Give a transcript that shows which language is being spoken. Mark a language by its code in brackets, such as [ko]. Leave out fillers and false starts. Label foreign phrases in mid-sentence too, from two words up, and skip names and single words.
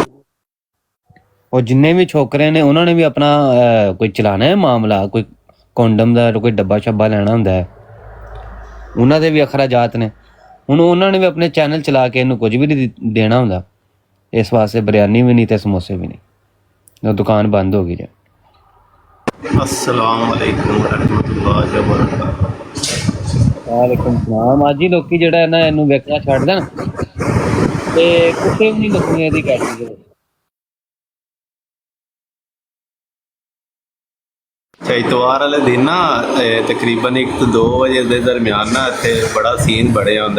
[pa] ਉਹ ਜਿੰਨੇ ਵੀ ਛੋਕਰੇ ਨੇ ਉਹਨਾਂ ਨੇ ਵੀ ਆਪਣਾ ਕੋਈ ਚਲਾਣਾ ਹੈ ਮਾਮਲਾ, ਕੋਈ ਕੋਂਡਮ ਦਾ ਕੋਈ ਡੱਬਾ ਛੱਬਾ ਲੈਣਾ ਹੁੰਦਾ ਹੈ। ਉਹਨਾਂ ਦੇ ਵੀ ਅਖਰਾਜਾਤ ਨੇ। ਹੁਣ ਉਹਨਾਂ ਨੇ ਵੀ ਆਪਣੇ ਚੈਨਲ ਚਲਾ ਕੇ ਇਹਨੂੰ ਕੁਝ ਵੀ ਨਹੀਂ ਦੇਣਾ ਹੁੰਦਾ। ਇਸ ਵਾਸਤੇ ਬਿਰਿਆਨੀ ਵੀ ਨਹੀਂ ਤੇ ਸਮੋਸੇ ਵੀ ਨਹੀਂ। ਉਹ ਦੁਕਾਨ ਬੰਦ ਹੋ ਗਈ ਜੀ। [ar] السلام عليكم ورحمة الله وبركاته. وعليكم السلام. [pa] ਅੱਜ ਹੀ ਲੋਕੀ ਜਿਹੜਾ ਨਾ ਇਹਨੂੰ ਵੇਖਣਾ ਛੱਡ ਦੇਣ ਤੇ ਕੁੱਤੇ ਵੀ ਨਹੀਂ ਲੱਗਣੀ ਇਹਦੀ ਕੈਟੇਗਰੀ ਦੇ। ਇਤਵਾਰ ਵਾਲੇ ਦਿਨ ਨਾ ਤਕਰੀਬਨ 1 ਤੋਂ 2 ਵਜੇ ਦੇ ਦਰਮਿਆਨ ਨਾ ਇੱਥੇ ਬੜਾ ਸੀਨ ਬੜਿਆ ਹੁੰਦਾ।